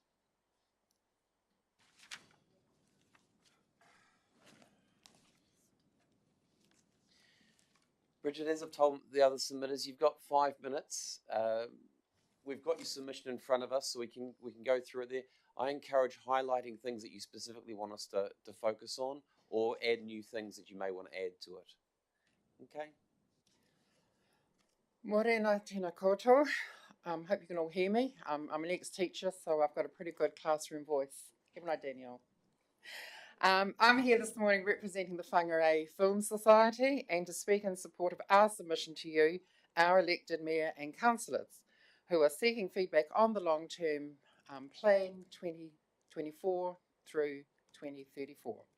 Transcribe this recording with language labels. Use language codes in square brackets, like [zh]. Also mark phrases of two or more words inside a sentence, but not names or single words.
[en] Bridget, as I've told the other submitters, you've got 5 minutes. We've got your submission in front of us, so we can go through it there. I encourage highlighting things that you specifically want us to focus on, or add new things that you may want to add to it. Okay? [mi] Morena tēnā koutou. [en] Hope you can all hear me. I'm an ex-teacher, so I've got a pretty good classroom voice. Give an eye, Danielle. I'm here this morning representing the Whangarei Film Society and to speak in support of our submission to you, our elected mayor and councillors, who are seeking feedback on the long-term plan 2024 through 2034.